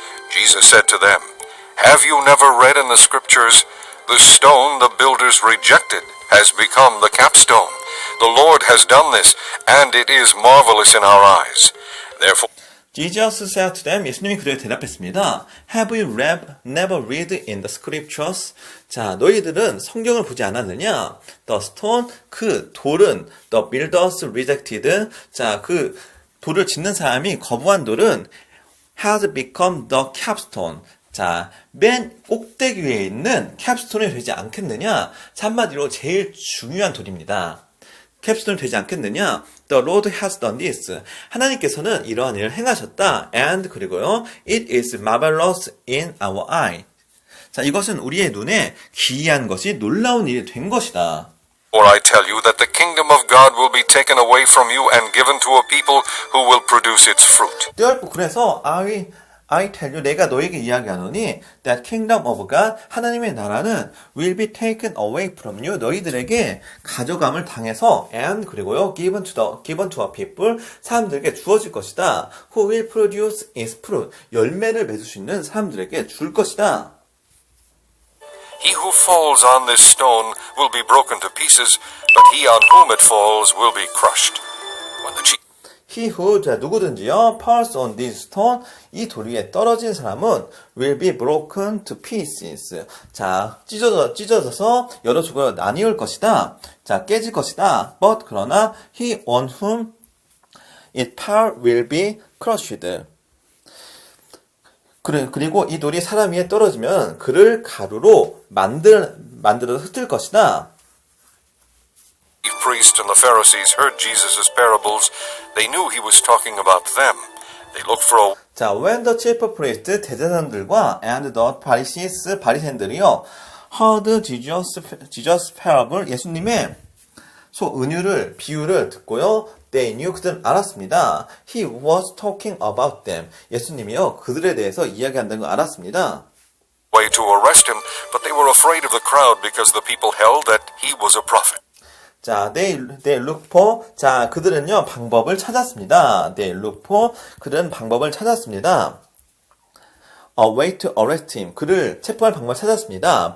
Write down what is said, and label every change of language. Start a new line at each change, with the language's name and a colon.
English: Jesus said to them, Have you never read in the scriptures, The stone the builders rejected has become the capstone. The Lord has done this, and it is marvelous in our eyes. Therefore, Jesus said to them,
Korean: 예수님이 그들에게 대답했습니다.
English: Have you never read in the scriptures?
Korean: 자, 너희들은 성경을 보지 않았느냐?
English: The stone,
Korean: 그 돌은,
English: the builders rejected.
Korean: 자, 그 돌을 짓는 사람이 거부한 돌은
English: has become the capstone.
Korean: 자, 맨 꼭대기 위에 있는 캡스톤이 되지 않겠느냐? 자, 한마디로 제일 중요한 돌입니다. 캡스톤이 되지 않겠느냐?
English: The Lord has done this.
Korean: 하나님께서는 이러한 일을 행하셨다.
English: And
Korean: 그리고요,
English: it is marvelous in our eye.
Korean: 자, 이것은 우리의 눈에 기이한 것이 놀라운 일이 된 것이다.
English: Or I tell you that the kingdom of God will be taken away from you and given to a people who will produce its fruit.
Korean: 띄어있고 그래서
English: I tell you
Korean: 내가 너에게 이야기하노니
English: that kingdom of God
Korean: 하나님의 나라는
English: will be taken away from you
Korean: 너희들에게 가져감을 당해서
English: and
Korean: 그리고요
English: given to a people
Korean: 사람들에게 주어질 것이다.
English: Who will produce its fruit
Korean: 열매를 맺을 수 있는 사람들에게 줄 것이다.
English: He who falls on this stone will be broken to pieces, but he on whom it falls will be crushed. When the chief He who
Korean: 자 누구든지요
English: falls on this stone
Korean: 이 돌 위에 떨어진 사람은
English: will be broken to pieces.
Korean: 자 찢어져서 여러 조각으로 나뉘을 것이다. 자 깨질 것이다.
English: But
Korean: 그러나
English: he on whom it fall will be crushed.
Korean: 그리고 이 돌이 사람 위에 떨어지면 그를 가루로 만들어서 흩을 것이다.
English: chief priests and the Pharisees heard Jesus' parables. They knew he was talking about them. They looked for a 자, when the chief priest
Korean: 대제사장들과
English: and the Pharisees
Korean: 바리새인들이요
English: heard Jesus parable
Korean: 예수님의 은유를 비유를 듣고요.
English: They knew
Korean: 그들은 알았습니다.
English: He was talking about them.
Korean: 예수님이요 그들에 대해서 이야기한다는 걸 알았습니다.
English: way to arrest him, but they were afraid of the crowd because the people held that he was a prophet.
Korean: 자,
English: they look for
Korean: 자 그들은요 방법을 찾았습니다.
English: They look for
Korean: 그들은 방법을 찾았습니다.
English: A way to arrest him.
Korean: 그를 체포할 방법을 찾았습니다.